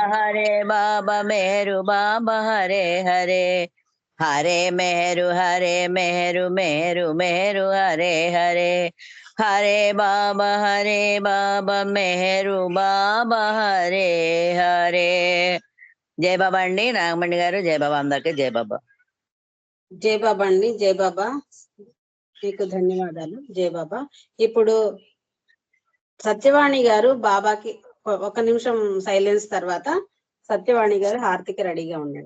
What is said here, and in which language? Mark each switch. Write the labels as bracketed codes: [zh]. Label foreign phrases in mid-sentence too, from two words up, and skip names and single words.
[hi] बाबा मेहरू बाबा हरे हरे। हरे मेहरू मेहरू मेहरू हरे हरे। हरे बाबा मेहरू बाबा हरे हरे। [te] జై బాబా అండి నాగమణి గారు. జై బాబా అందరికి జై బాబా. జై బాబా అండి. జై బాబా, మీకు ధన్యవాదాలు. జై బాబా. ఇప్పుడు సత్యవాణి గారు బాబాకి ఒక నిమిషం సైలెన్స్ తర్వాత సత్యవాణి గారు హారతికి రెడీగా ఉండండి.